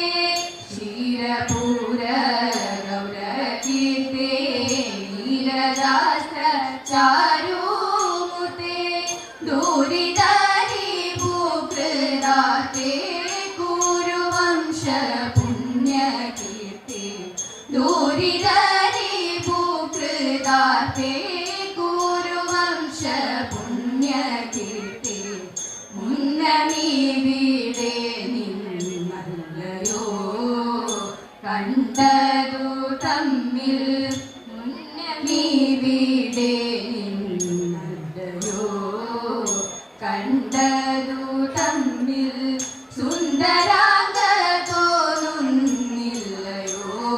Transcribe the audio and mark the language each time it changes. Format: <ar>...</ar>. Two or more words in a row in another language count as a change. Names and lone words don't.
<sa>क्षीरपूर गौरकीर्ते नीरजास्त्र चारुमूर्ते दूरिदारी भूकृदाते कुरुवंश पुण्यकीर्ते दूरिदारी भूकृदाते कुरुवंश पुण्यकीर्ते</sa> <ml>മുന്നമീവിടെ നിന്നല്ലയോ കണ്ടതു തമ്മിൽ മുന്നമീവിടെ നിന്നല്ലയോ കണ്ടതു തമ്മിൽ സുന്ദരാംഗ തോന്നുന്നില്ലയോ</ml>